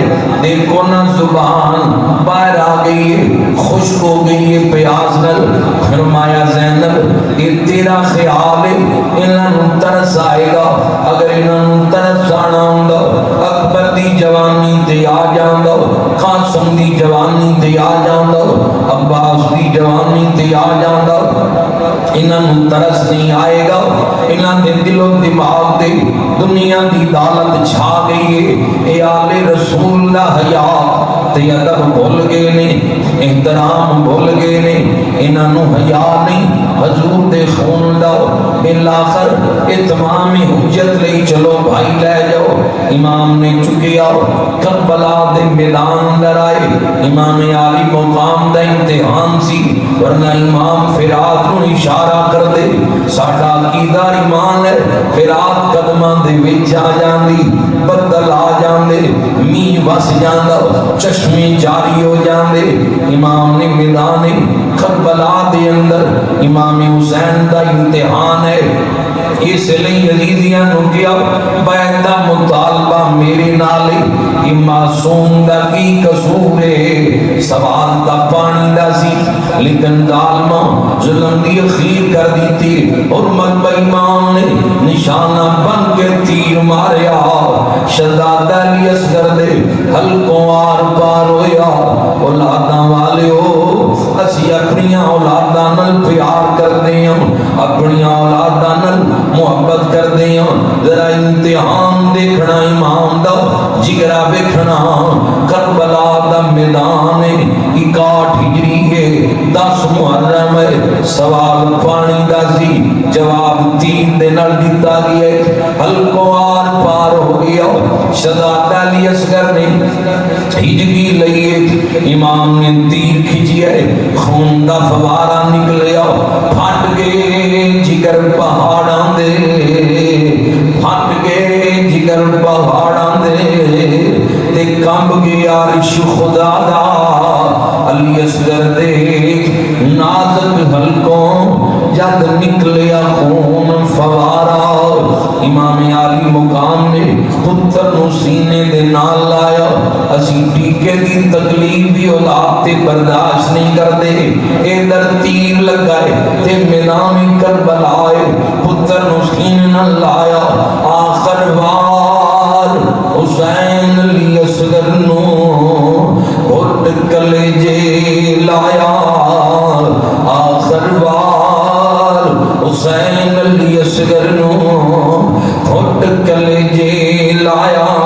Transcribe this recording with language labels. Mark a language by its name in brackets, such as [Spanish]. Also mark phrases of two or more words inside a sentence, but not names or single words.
[Punjabi] دیکھو نا زبان باہر آ گئی ہے، خشک ہو گئی ہے پیاس نل۔ فرمایا زینب یہ تیرا خیال ہے انہاں نو ترس آئے گا، اگر انہاں نو ترس آنا ہوندا اکبر دی جوانی تے آ جاندا، قاسم دی جوانی تے آ جاندا، عباس دی جوانی تے آ جاندا۔ انہاں نو ترس نہیں آئے گا، انہاں دے دل و دماغ دے دنیا دی دولت چھا گئی ہے۔ اے آل رسول دا حیا تے ادب بھول گئے نے، احترام بھول گئے نے، انہاں نو حیا نہیں حضور دے خون دا۔ بالآخر اتمام حجت لئی چلو بھائی لے جاؤ۔ امام نے چکیا کربلا دے میدان اندر آئے، امام عالی مقام دا امتحان سی، ورنہ امام فرات نو اشارہ کر دے ساڈا عقیدہ ایمان ہے، فرات قدماں دے وچ آ جاندی، بدل آ جاندے، میہ وس جاندا، چشمے جاری ہو جاندے۔ امام نے میدان کربلا دے اندر امام حسین دا امتحان ہے، اس لئے یزیدیاں نو کیا بیعت دا مطالبہ میرے نال، کہ معصوم دا کی قصور ہے، سوال دا پانی دا سی، لیکن ظالماں ظلم دی اخیر کر دیتی، حرمت با امام نے نشانہ بن کے تیر ماریا، شہزادہ علی اصغر دے حلقوں آر پار ہویا۔ اولاداں والے ہو اسی اپنی اولاداں نال پیار کردے ہوں، اپنی اولاداں نال محبت کردے ہوں، ذرا امتحان دیکھنا امام دا جگرا ویکھنا۔ کربلا دا میدان 61 ہجری ہے، 10 محرم ہے، سوال پانی دا سی، جواب تیر دے نال دتا گیا، حلقوں آر پار ہو گیا۔ شہزادہ علی اصغر نے ہجری لئیے، امام نے تیر کھچیا، خون دا فوارہ نکلیا، پھٹ گئے جگر پہاڑاں دے، پھٹ گئے جگر پہاڑاں دے، تے کمب گیا عرش خدا دا، علی اصغر دے نازک حلقوں جد نکلیا خون فوارہ۔ امام عالی مقام نے پتر نو سینے دے نال لایا، اسی ٹیکے دی تکلیف بھی اولاد تے برداشت نہیں کردے، اے در تیر لگائے تے میدان کربلا آئے، پتر نو سینے نال لایا، آخر وار حسین علی اصغر نو گھٹ کلیجے لایا، آخر وار حسین علی اصغر نو گھٹ کلیجے لایا۔